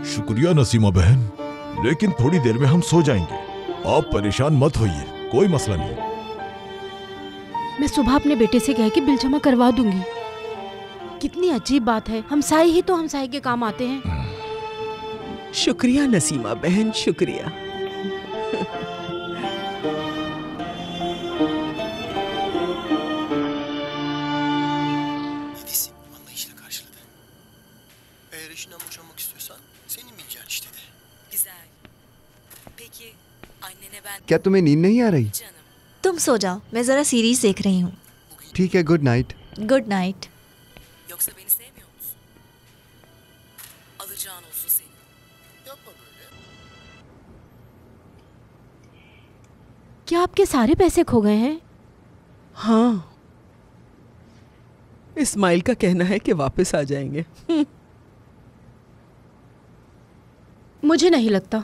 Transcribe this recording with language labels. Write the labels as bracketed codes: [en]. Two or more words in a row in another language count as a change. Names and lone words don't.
[hi] शुक्रिया नसीमा बहन, लेकिन थोड़ी देर में हम सो जाएंगे। आप परेशान मत होइए, कोई मसला नहीं। मैं सुबह अपने बेटे से कह के बिल जमा करवा दूंगी। कितनी अजीब बात है, हमसाए ही तो हमसाए के काम आते हैं। शुक्रिया नसीमा बहन, शुक्रिया। [tr] Anlayışla karşıladı. Eğer eşinden boşanmak istiyorsan senin bileceğin işte de. güzel. Peki annene ben [hi] क्या तुम्हें नींद नहीं आ रही? [tr] canım. [hi] तुम सो जाओ, मैं जरा सीरीज देख रही हूँ। ठीक है, [en] good night. good night. [tr] Yoksa beni sevmiyor musun? Alacağın olsun senin. Yapma böyle. [hi] क्या आपके सारे पैसे खो गए हैं? हाँ, इस्माइल का कहना है कि वापस आ जाएंगे। मुझे नहीं लगता।